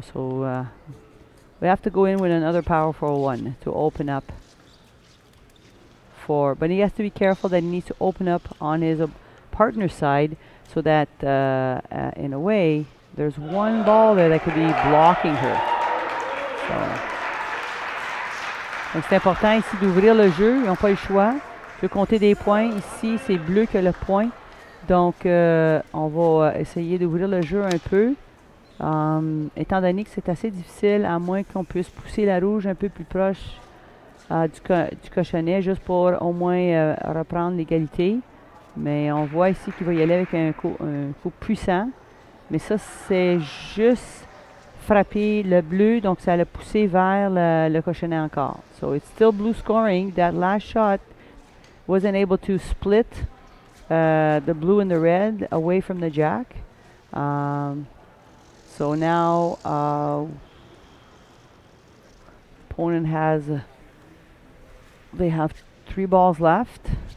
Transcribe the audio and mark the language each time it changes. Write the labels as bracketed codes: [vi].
[en] So we have to go in with another powerful one to open up. But he has to be careful that he needs to open up on his partner's side so that in a way there's one ball there that could be blocking her. [fr] Donc c'est important ici d'ouvrir le jeu, ils n'ont pas le choix. Je vais compter des points ici, c'est bleu que le point. Donc on va essayer d'ouvrir le jeu un peu. Étant donné que c'est assez difficile, à moins qu'on puisse pousser la rouge un peu plus proche du cochonnet, juste pour au moins reprendre l'égalité. Mais on voit ici qu'il va y aller avec un coup puissant. Mais ça, c'est juste frapper le bleu, donc ça l'a poussé vers le cochonnet encore. [en] So it's still blue scoring. That last shot wasn't able to split the blue and the red away from the jack. So now opponent has they have 3 balls left.